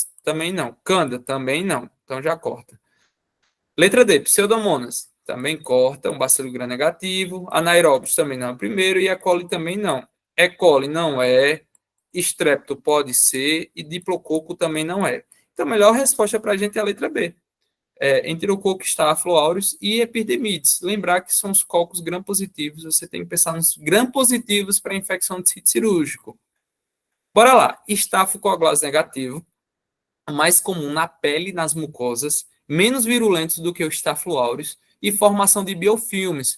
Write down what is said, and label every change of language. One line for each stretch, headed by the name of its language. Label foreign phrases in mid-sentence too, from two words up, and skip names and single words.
Portuguese: Também não. Canda? Também não. Então já corta. Letra D, Pseudomonas. Também corta, um bacilo gram-negativo. Anaeróbios também não é o primeiro. E E. coli também não. E. coli não é. Strepto pode ser. E diplococo também não é. Então a melhor resposta para a gente é a letra B. Enterococo, Staphylo aureus e epidermidis. Lembrar que são os cocos gram-positivos. Você tem que pensar nos gram-positivos para infecção de sítio cirúrgico. Bora lá. Estafilocoagulose negativo, mais comum na pele e nas mucosas, menos virulentos do que o Staphylo aureus e formação de biofilmes.